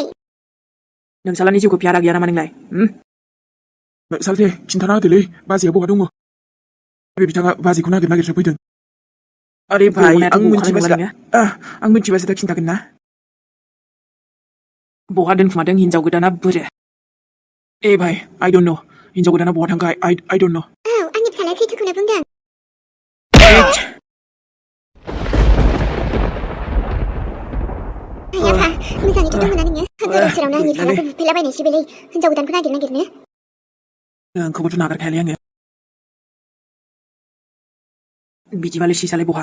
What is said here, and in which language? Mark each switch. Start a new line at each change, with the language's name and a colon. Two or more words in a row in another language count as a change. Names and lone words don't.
Bodo: नोंसालानि जिउखौ प्यारा गैया नामा नोंलाय? सालथे खिन्थाना होदोलै, बाजैया बहा दङ? बिथाङा बाजैखौ नागिरसो फैदों। आरे भाई, आं मिथिबासो दा खिन्थागोन ना? बहा दोनखुमादों हिनजाव गोदाना बोरो? भाई,
English: I don't know,
Bodo: हिनजाव गोदाना बहा थांखो?
English: I don't know।
Bodo: औ, आंनि फिसालाया सैथोखौनो बुंदों। आफा मोजाङैथ' दङ ना नोङो? गोदाव सोरावनो आंनि फिसालाखौ बुफैलाबायनायसो बेलाय, हिनजाव गोदानखौ नागिरनो। नोंखौबोथ' नागारखायालै आङो। बिदिबालाय सिसालाय बहा?